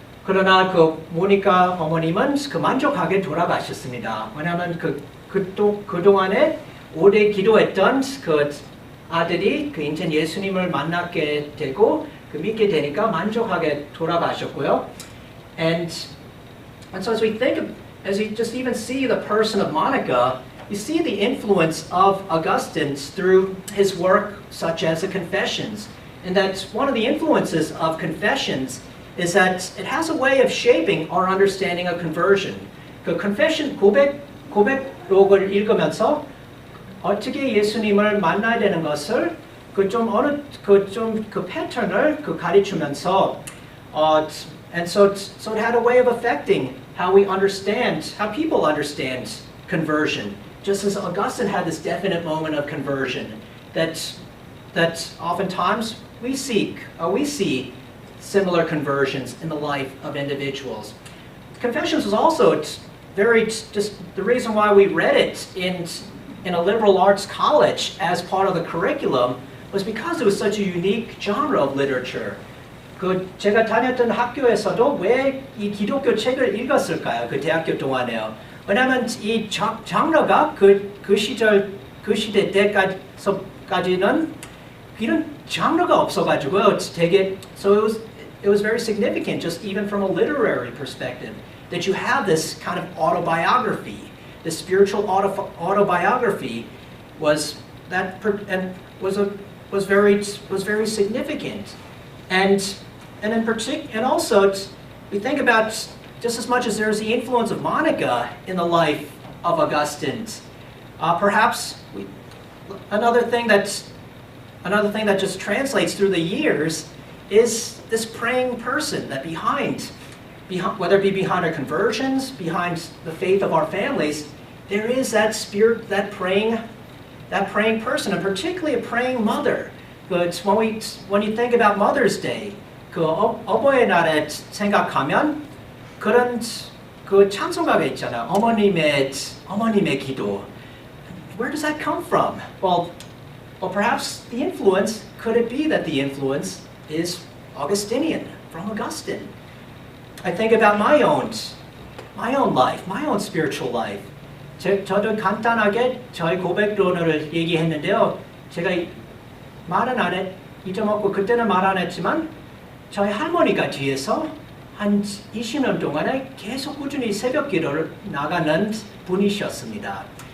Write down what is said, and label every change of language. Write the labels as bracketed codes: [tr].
[ko] 그러나 모니카 어머님은 만족하게 돌아가셨습니다. 왜냐하면 그동안에 오래 기도했던 아들이 인생 예수님을 만나게 되고 믿게 되니까 만족하게 돌아가셨고요. [en] And so as we just even see the person of Monica, you see the influence of Augustine through his work such as the Confessions. And that's one of the influences of Confessions is that it has a way of shaping our understanding of conversion. confession [ko] 고백록을 읽으면서 어떻게 예수님을 만나야 되는 것을 패턴을 가르치면서 [en] and so it had a way of affecting how people understand conversion. Just as Augustine had this definite moment of conversion that oftentimes we see similar conversions in the life of individuals. Confessions was also just the reason why we read it in a liberal arts college as part of the curriculum was because it was such a unique genre of literature. [ko] 제가 다녔던 학교에서도 왜 이 기독교 책을 읽었을까요? 대학교 동안에요. 왜냐하면 이 장르가 그 시대 때까지는 이런 장르가 없어가지고요. [en] So it was very significant, just even from a literary perspective, that you have this kind of autobiography. The spiritual autobiography was very significant, and in particular, and also we think about just as much as there's the influence of Monica in the life of Augustine. Perhaps another thing that just translates through the years is this praying person that behind whether it be behind our conversions, behind the faith of our families, there is that spirit, that praying person, and particularly a praying mother. But when you think about Mother's Day, [ko] 그 어버이 날에 생각하면 그런 그 찬송가가 있잖아. 어머님의 기도. [en] Where does that come from? Well, perhaps the influence, could it be that the influence is Augustinian, from Augustine? I think about my own life, my own spiritual life. [ko] 저도 간단하게 저의 고백론을 얘기했는데요. 제가 말은 안 했, 잊어먹고 그때는 말 안 했지만 저희 할머니가 뒤에서 한 20년 동안에 계속 꾸준히 새벽 기도를 나가는 분이셨습니다.